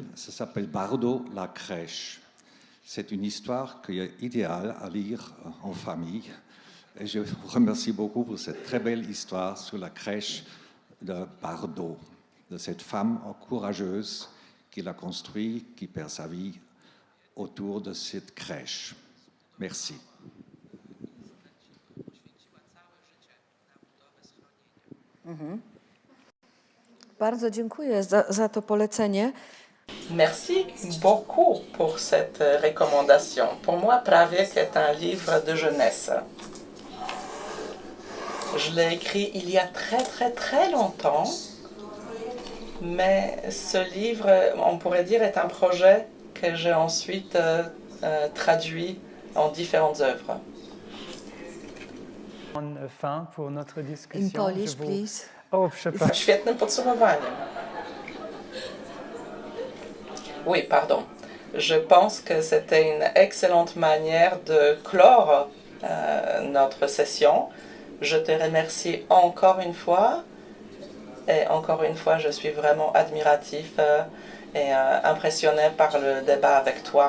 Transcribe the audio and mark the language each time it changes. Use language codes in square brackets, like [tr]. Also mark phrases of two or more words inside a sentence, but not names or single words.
[fr] Ça s'appelle Bardo, la crèche. C'est une histoire qui est idéale à lire en famille. Et je vous remercie beaucoup pour cette très belle histoire sur la crèche de Bardo, de cette femme courageuse qui l'a construit, qui perd sa vie autour de cette crèche. Merci. [pl] Bardzo dziękuję za to polecenie. [fr] Merci beaucoup pour cette recommandation. Pour moi, Praviek est un livre de jeunesse. Je l'ai écrit il y a très longtemps, mais ce livre, on pourrait dire, est un projet que j'ai ensuite traduit en différentes œuvres. En fin pour notre discussion. [en] In Polish, please. [pl] Oh, przepraszam. Świetnym podsumowaniem. [fr] Oui, pardon. Je pense que c'était une excellente manière de clore notre session. Je te remercie encore une fois. Et encore une fois, je suis vraiment admiratif et impressionné par le débat avec toi.